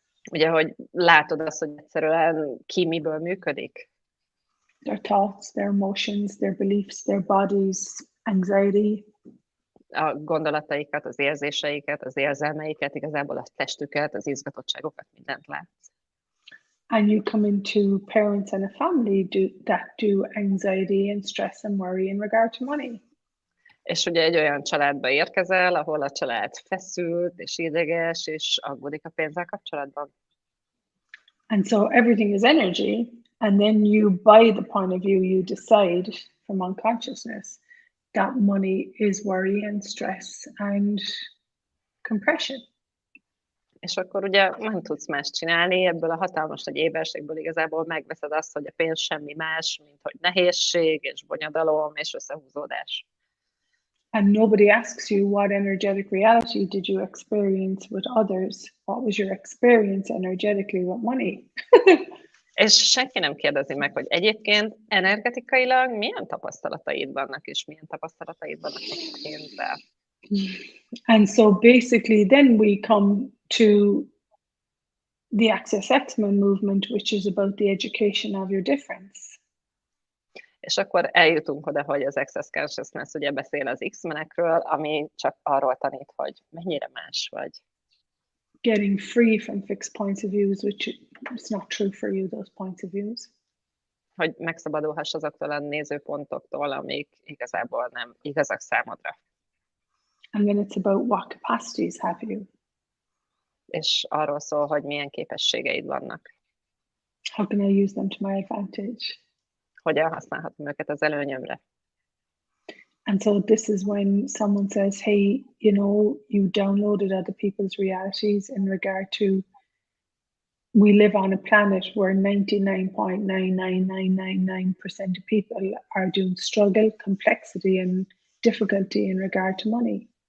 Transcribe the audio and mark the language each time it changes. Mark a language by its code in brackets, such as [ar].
[hu] Ugye, hogy látod azt, hogy egyszerűen ki miből működik. [en] Their thoughts, their emotions, their beliefs, their bodies, anxiety. [hu] A gondolataikat, az érzéseiket, az érzelmeiket, igazából a testüket, az izgatottságokat, mindent látsz. [en] And you come into parents and a family that do anxiety and stress and worry in regard to money. [hu] És ugye egy olyan családba érkezel, ahol a család feszült és ideges, és aggódik a pénzzel kapcsolatban. [en] And so everything is energy, and then you, by the point of view, you decide from unconsciousness that money is worry and stress and compression. [hu] És akkor ugye nem tudsz más csinálni, ebből a hatalmas nagy éberségből igazából megveszed azt, hogy a pénz semmi más, mint hogy nehézség és bonyodalom és összehúzódás. [en] And nobody asks you what energetic reality did you experience with others? What was your experience energetically with money? [hu] És senki nem kérdezi meg, hogy egyébként energetikailag milyen tapasztalataid vannak, és milyen tapasztalataid vannak a pénzzel. [en] And so basically then we come to the Access X-Men movement, which is about the education of your difference. [hu] És akkor eljutunk oda, hogy az Access Consciousness ugye beszél az X-menekről, ami csak arról tanít, hogy mennyire más vagy. [en] Getting free from fixed points of views, which is not true for you, those points of views. [hu] Hogy megszabadulhass azoktól a nézőpontoktól, amik igazából nem igazak számodra. [en] And then it's about what capacities have you. [hu] És arról szól, hogy milyen képességeid vannak. [en] How can I use them to my advantage? [hu] Hogyan használhatom őket az előnyömre. [en] And so this is when someone says, hey, you know, you downloaded other people's realities in regard to, we live on a planet where 99.99999% of people are doing struggle, complexity and difficulty in regard to money.